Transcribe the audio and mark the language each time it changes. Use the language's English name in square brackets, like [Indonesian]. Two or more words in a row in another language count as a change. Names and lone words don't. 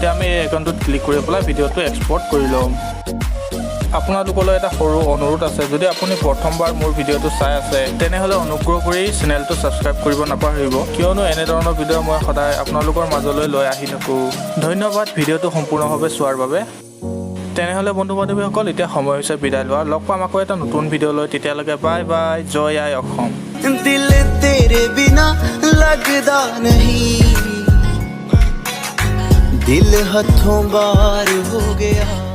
[Assamese] এতিয়া আমি এই একাউণ্টটোত ক্লিক কৰি পেলাই ভিডিঅ'টো এক্সপৰ্ট কৰি ল'ম। আপোনালোকলৈ এটা সৰু অনুৰোধ আছে, যদি আপুনি প্ৰথমবাৰ মোৰ ভিডিঅ'টো চাই আছে তেনেহ'লে অনুগ্ৰহ কৰি চেনেলটো ছাবস্ক্ৰাইব কৰিব নাপাহৰিব, কিয়নো এনেধৰণৰ ভিডিঅ' মই সদায় আপোনালোকৰ মাজলৈ লৈ আহি থাকোঁ। ধন্যবাদ ভিডিঅ'টো সম্পূৰ্ণভাৱে চোৱাৰ বাবে। তেনেহ'লে বন্ধু বান্ধৱীসকল এতিয়া সময় হৈছে বিদায় লোৱা। লগ পাম আকৌ এটা নতুন ভিডিঅ' লৈ। তেতিয়ালৈকে [English] bye bye, [Assamese] জয় আই অসম। [Punjabi] ਦਿਲ ਤੇਰੇ ਬਿਨਾ ਲਗਦਾ ਨਹੀਂ, ਦਿਲ ਹੱਥੋਂ ਬਾਹਰ ਹੋ ਗਿਆ।